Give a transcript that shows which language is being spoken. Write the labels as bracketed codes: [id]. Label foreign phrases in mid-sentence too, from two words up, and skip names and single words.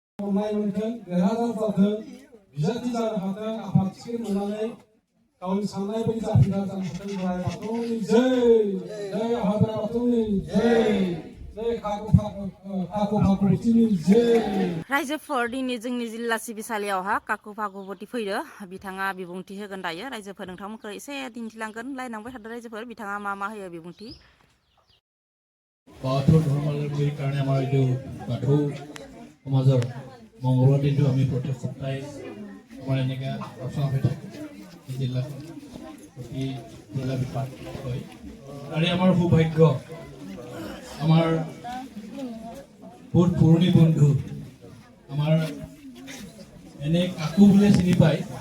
[brx] अननाय मोनथों देरहासार जाथों बिजाथि जानो हाथों आफाद थिखिर मोननानै गावनि साननाय बायदि जाफुंसार जानो हाथों बोराइ बाथौनि जै जै आफा बोराइ बाथौनि जै जै काकु भागवतीनि जै रायजोफोर दिनै जोंनि जिल्ला सिबिसालियावहा काकु भागवती फैदो बिथाङा बिबुंथि होगोन दायो रायजोफोर नोंथांमोनखौ एसे दिन्थिलांगोन लायनांबाय थादों रायजोफोर बिथाङा मा होयो बिबुंथि [as] बाथौ धर्मावलम्बीৰ কাৰণে আমাৰ এইটো বাথৌ সমাজৰ মংগলবাৰ দিনটো আমি প্ৰত্যেক সপ্তাহে আমাৰ এনেকৈ আলোচনা হৈ থাকে এই জিলাখন প্ৰতি জিলা বিভাগ হয় আৰু আমাৰ সৌভাগ্য আমাৰ বহুত পুৰণি বন্ধু আমাৰ এনে কাকু বুলিয়ে চিনি পায়